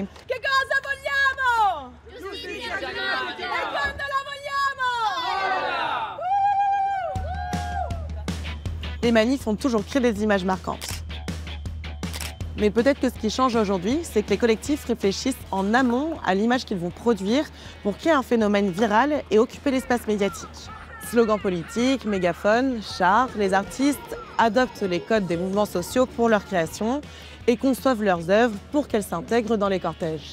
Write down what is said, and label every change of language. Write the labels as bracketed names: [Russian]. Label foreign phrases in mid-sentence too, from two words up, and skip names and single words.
[Italian] Che cosa vogliamo? Giustizia climatica! E quando la vogliamo? [French] Les manifs ont toujours créé des images marquantes. Mais peut-être que ce qui change aujourd'hui, c'est que les collectifs réfléchissent en amont à l'image qu'ils vont produire pour créer un phénomène viral et occuper l'espace médiatique. Slogans politiques, mégaphones, chars, les artistes adoptent les codes des mouvements sociaux pour leur création et conçoivent leurs œuvres pour qu'elles s'intègrent dans les cortèges.